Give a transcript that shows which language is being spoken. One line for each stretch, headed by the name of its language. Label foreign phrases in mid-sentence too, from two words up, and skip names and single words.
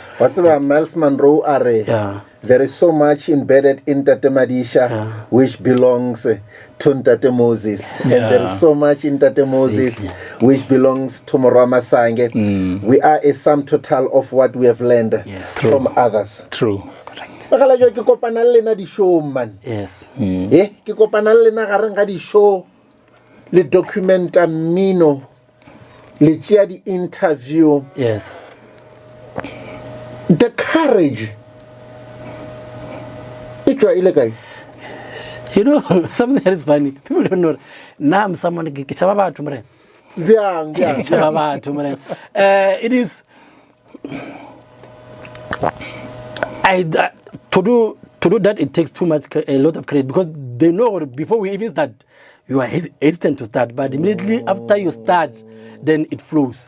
English: What's about Miles Monroe? There is so much embedded in Tate Madisha, which belongs to Tate Moses. And there is so much in Tate Moses, which belongs to Morama Sange. We are a sum total of what we have learned from others. True.
Northern Sotho: Ke kopana le na di show, man.
English: Yes.
Northern Sotho: Ke kopana le na gareng ga di show le documenta Mmino le tšea di interview.
English: Yes. The courage. You know, something that is funny. People don't know. Now I'm someone it is to do that, it takes a lot of credit, because they know before we even start, you are hesitant to start, but immediately after you start, then it flows.